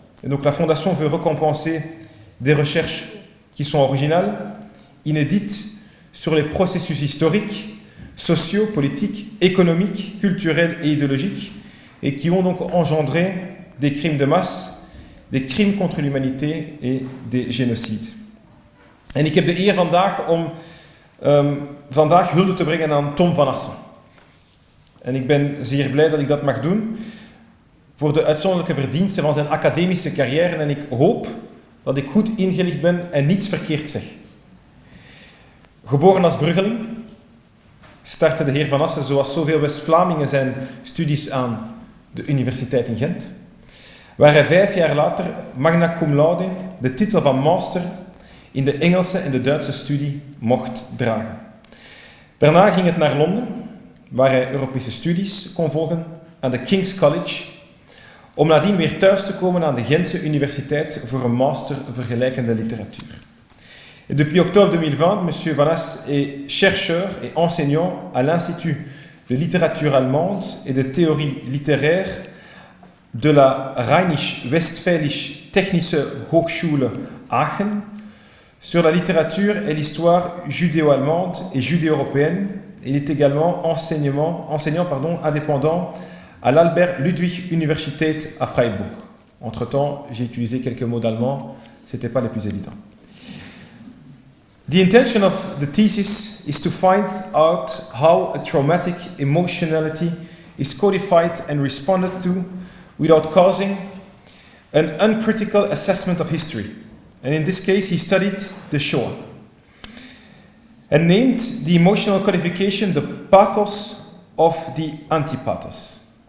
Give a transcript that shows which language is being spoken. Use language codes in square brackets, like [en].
[fr] Et donc la Fondation veut récompenser des recherches qui sont originales, inédites, sur les processus historiques, sociaux, politiques, économiques, culturels et idéologiques, et qui ont donc engendré des crimes de masse, des crimes contre l'humanité et des génocides. [nl] En ik heb de eer vandaag om vandaag hulde te brengen aan Tom van Assen. En ik ben zeer blij dat ik dat mag doen voor de uitzonderlijke verdiensten van zijn academische carrière en ik hoop dat ik goed ingelicht ben en niets verkeerd zeg. Geboren als Bruggeling startte de heer Van Assen, zoals zoveel West-Vlamingen, zijn studies aan de Universiteit in Gent, waar hij 5 jaar later magna cum laude de titel van master in de Engelse en de Duitse studie mocht dragen. Daarna ging het naar Londen, waar hij Europese studies kon volgen aan de King's College, om nadien weer thuis te komen aan de Gentse Universiteit voor een master vergelijkende literatuur. [fr] Et depuis octobre 2020, M. Van Assen est chercheur et enseignant à l'Institut de littérature allemande et de théorie littéraire de la Rheinisch-Westfälische Technische Hochschule Aachen sur la littérature et l'histoire judéo-allemande et judéo-européenne. Il est également enseignant indépendant à l'Albert Ludwig Universität à Freiburg. Entre-temps, j'ai utilisé quelques mots d'allemand, ce n'était pas les plus évidents. [en] The intention of the thesis is to find out how a traumatic emotionality is codified and responded to without causing an uncritical assessment of history. And in this case, he studied the Shoah and named the emotional codification the pathos of the antipathos.